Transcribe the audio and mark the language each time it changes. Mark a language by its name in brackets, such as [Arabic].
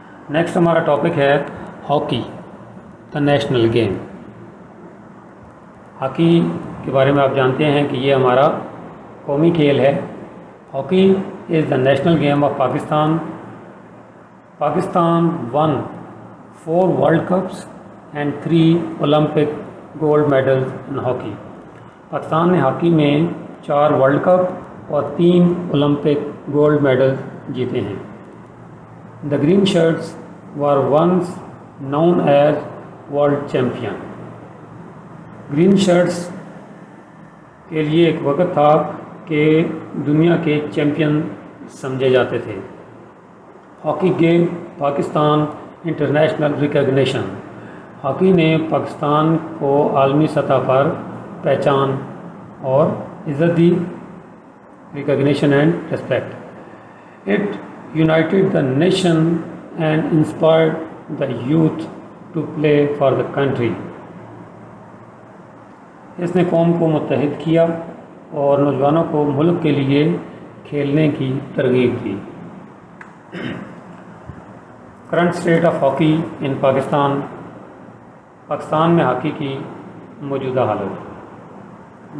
[Urdu] Next ہمارا topic ہے hockey, [English] The national game. [Urdu] Hockey کے بارے میں آپ جانتے ہیں کہ یہ ہمارا قومی کھیل ہے. [English] Hockey is the national game of Pakistan. Pakistan won 4 world cups and 3 Olympic gold medals in hockey. [Urdu] Pakistan نے ہاکی میں 4 ورلڈ کپ اور 3 اولمپک گولڈ میڈل جیتے ہیں. [English] The green shirts were once known as world champion. [Urdu] Green shirts کے لیے ایک وقت تھا کہ دنیا کے چیمپئن سمجھے جاتے تھے. [English] Hockey game Pakistan international recognition. [Urdu] Hockey نے پاکستان کو عالمی سطح پر پہچان اور عزت دی, [English] Recognition and respect. It united the nation and inspired the youth to play for the country. [Urdu] اس نے قوم کو متحد کیا اور نوجوانوں کو ملک کے لیے کھیلنے کی ترغیب دی. [English] Current state of hockey in Pakistan. [Urdu] پاکستان میں ہاکی کی موجودہ حالت.